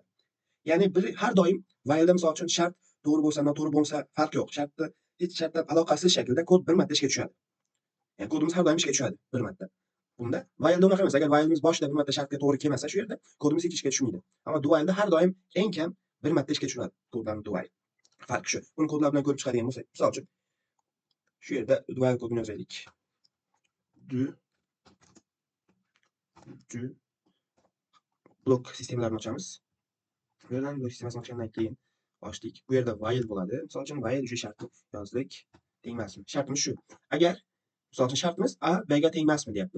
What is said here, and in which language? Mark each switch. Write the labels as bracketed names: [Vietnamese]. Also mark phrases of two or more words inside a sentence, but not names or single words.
[Uzbek] Ya'ni har doim while'da misol uchun shart to'g'ri bo'lsa, noto'g'ri bo'lsa farqi yo'q. Hech shartdan aloqasiz shaklda kod bir marta ishga tushadi. Ya'ni kodimiz har doim ishga tushadi bir marta. Bunda while'da unaqa emas. Agar while'imiz boshida bir marta shartga to'g'ri kelmasa, shu yerda kodimiz hech ishga tushmaydi. Ammo [English] do while'da [Uzbek] har doim eng kam bir marta ishga tushadi kodlarni [English] do while. [Uzbek] Farqi shu. Buni kodlar bilan ko'rib chiqadigan bo'lsak, misol uchun shu yerda [English] do while [Uzbek] kodini yozaylik. Do blok sistemalarini ochamiz. Bu yerdan blok sistemasini ochgandan keyin ochdik. Bu yerda while bo'ladi. Misol uchun while o'sha shartni yozdik. Teng emasmi? Shartimiz shu. Agar misol uchun shartimiz a bga teng emasmi deyapmiz.